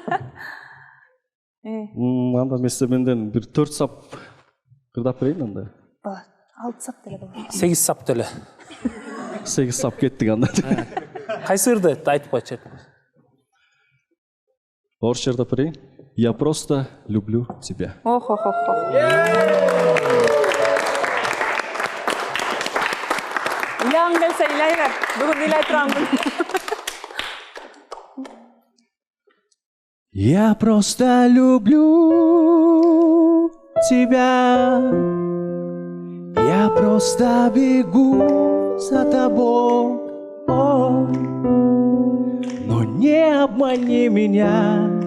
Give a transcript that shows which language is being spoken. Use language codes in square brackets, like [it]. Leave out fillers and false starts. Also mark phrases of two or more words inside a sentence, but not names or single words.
[ky] Анда эмесе менден бир 4 сап ырдап берейин анда. 6 сап деле болот. 8 сап деле. 8 сап кеттик анда. Кайсы ырды айтып койчу. Орысча ырдап берейин. [ru] Я просто люблю тебя. [ky] Илаң келсе илай бер. Бүгүн илай турамын. [ru] Я просто люблю тебя. Я просто бегу за тобой. Но не обмани меня.